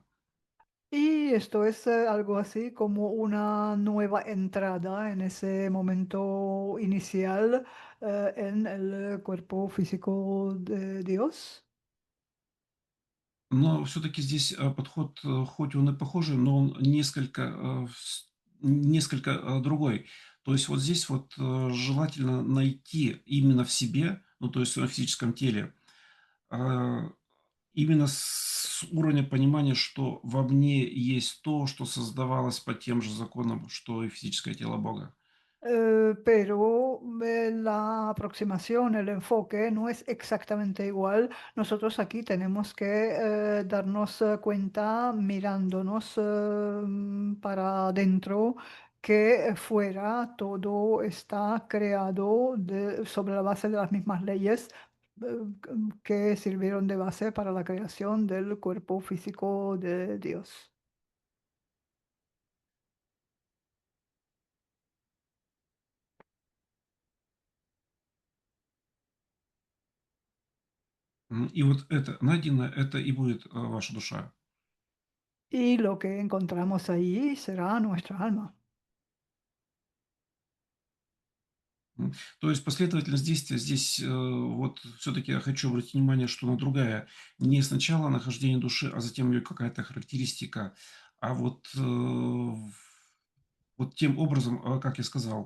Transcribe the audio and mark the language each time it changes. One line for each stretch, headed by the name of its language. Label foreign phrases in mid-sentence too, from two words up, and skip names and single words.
Spanish: Y esto es algo así como una nueva entrada en ese momento inicial en el cuerpo físico de Dios.
Russian: Но все-таки здесь подход, хоть он и похожий, но он несколько другой. То есть вот здесь вот желательно найти именно в себе, ну то есть в своем физическом теле, а, именно с уровня понимания, что во мне есть то, что создавалось по тем же законам, что и физическое тело Бога.
Spanish: Pero la aproximación, el enfoque no es exactamente igual. Nosotros aquí tenemos que darnos cuenta mirándonos para adentro que fuera todo está creado sobre la base de las mismas leyes que sirvieron de base para la creación del cuerpo físico de Dios.
Russian: И вот это найденное, это и будет ваша душа.
Spanish: Y lo que encontramos ahí será nuestra alma.
Russian: То есть последовательность действия здесь, вот все-таки я хочу обратить внимание, что она другая. Не сначала нахождение души, а затем ее какая-то характеристика, а вот, вот тем образом, как я сказал.